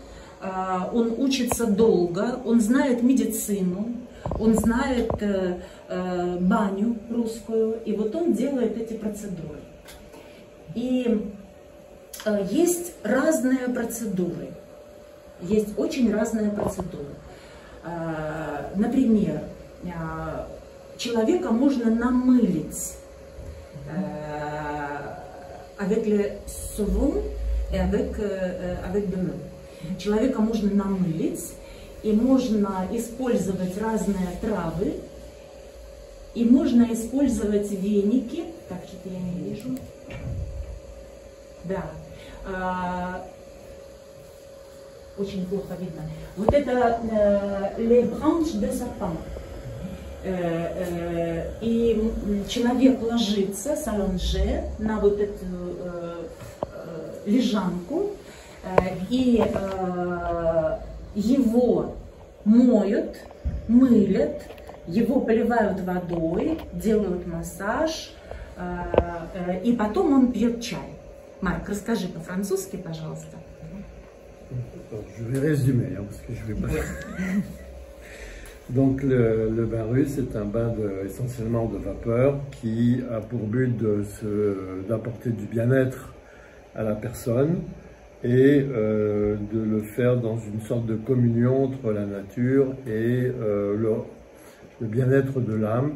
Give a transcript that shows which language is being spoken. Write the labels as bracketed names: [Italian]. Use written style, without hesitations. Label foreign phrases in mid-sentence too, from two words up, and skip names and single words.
[Russian] долго, он знает медицину, он знает баню русскую, и вот он делает эти процедуры. И есть разные процедуры, есть очень разные процедуры. Например, человека можно намылить [French] avec le savon et avec de l'eau. [Russian] Человека можно намылить, и можно использовать разные травы, и можно использовать веники. Так, что-то я не вижу. Да. Очень плохо видно. Вот это [French] les branches de sapin. [Russian] И человек ложится, s'allonger, на вот эту лежанку, и его моют, мылят, его поливают водой, делают массаж, и потом он пьет чай. Марк, расскажи по-французски, пожалуйста. [French] Je vais résumer, parce que je vais pas... Donc le bain russe est un bain essentiellement de vapeur qui a pour but d'apporter du bien-être à la personne et de le faire dans une sorte de communion entre la nature et le bien-être de l'âme.